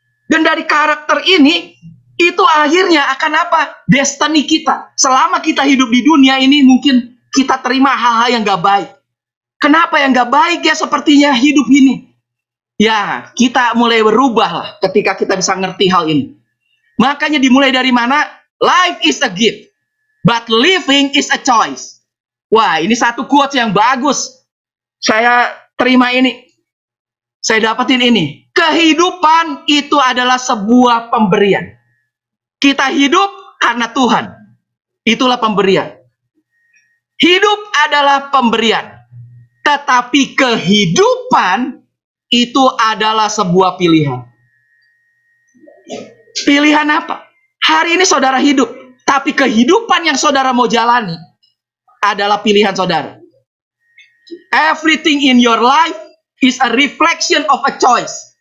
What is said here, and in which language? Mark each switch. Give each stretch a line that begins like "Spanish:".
Indonesian: Dan dari karakter ini, itu akhirnya akan apa? Destiny kita. Selama kita hidup di dunia ini, mungkin kita terima hal-hal yang gak baik. Kenapa yang gak baik ya sepertinya hidup ini? Ya, kita mulai berubah lah ketika kita bisa ngerti hal ini. Makanya dimulai dari mana?
English: Life is a gift, but living is a choice.
Indonesian: Wah, ini satu quotes yang bagus. Saya terima ini. Saya dapetin ini. Kehidupan itu adalah sebuah pemberian. Kita hidup karena Tuhan. Itulah pemberian. Hidup adalah pemberian. Tetapi kehidupan itu adalah sebuah pilihan. Pilihan apa? Hari ini saudara hidup. Tapi kehidupan yang saudara mau jalani adalah pilihan saudara.
English: Everything in your life is a reflection of a choice.